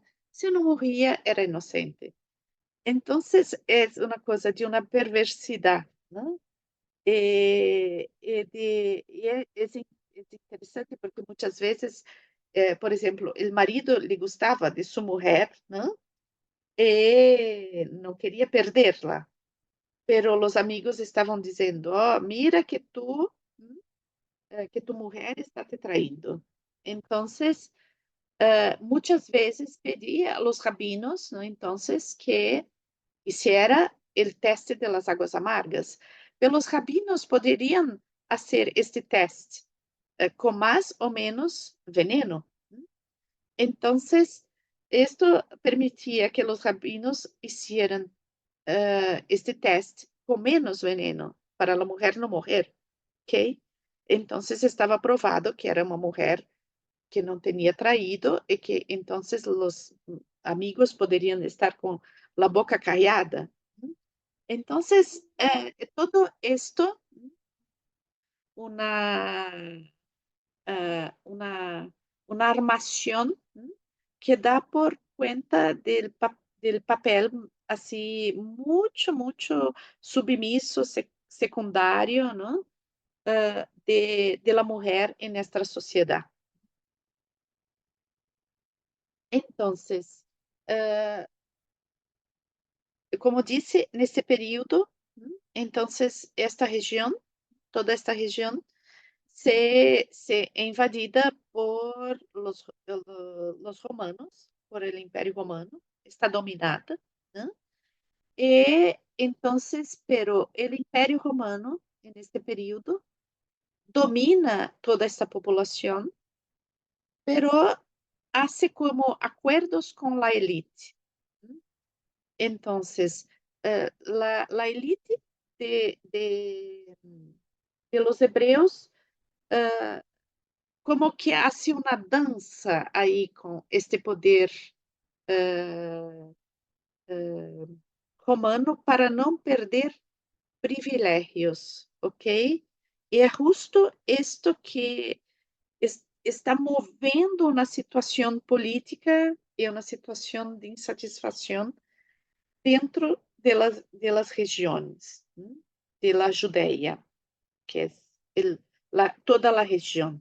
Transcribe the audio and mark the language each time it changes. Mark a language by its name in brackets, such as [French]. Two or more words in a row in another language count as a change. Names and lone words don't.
[Portuguese] Se não morria, era inocente. Então, é uma coisa de uma perversidade, não? É interessante porque muitas vezes, por exemplo, o marido lhe gostava de sua mulher, não? E não queria perdê-la, pero os amigos estavam dizendo, oh, [Spanish] mira que tu [Portuguese] mulher está te traindo. Então, muitas vezes pedia a [Spanish] los rabinos, [Portuguese] não? [Spanish] Então, que hiciera [Portuguese] o teste [Spanish] de las aguas amargas. [Portuguese] Pelos rabinos poderiam fazer este teste com mais ou menos veneno. Então, esto permitia que os rabinos hicieran este teste com menos veneno para a mulher não morrer, ok? Então, estava provado que era uma mulher que não tinha traído e que então os amigos poderiam estar com a boca callada. Então, [Spanish] todo esto, una, uh, una, una armación que dá por cuenta del papel así mucho submiso, secundario, ¿no? De la mujer en nuestra sociedad. Entonces, uh, [Portuguese] como disse, nesse período, [Spanish] entonces [Portuguese] esta região, toda esta região, [Spanish] se invadida por los romanos, por el Imperio Romano, está dominada, né? E entonces, pero el Imperio Romano, en este período, domina toda esta población, pero hace como acuerdos con la élite. Entonces, la élite de los hebreos como que hace [Portuguese] uma dança aí [Spanish] com este poder uh, romano [Portuguese] para não perder privilégios, [Spanish] ok? [Portuguese] E é justo isto que está movendo uma situação política e uma situação de insatisfação dentro [Spanish] de las [Portuguese] regiões, [Spanish] de la [Portuguese] Judéia, que é toda a região.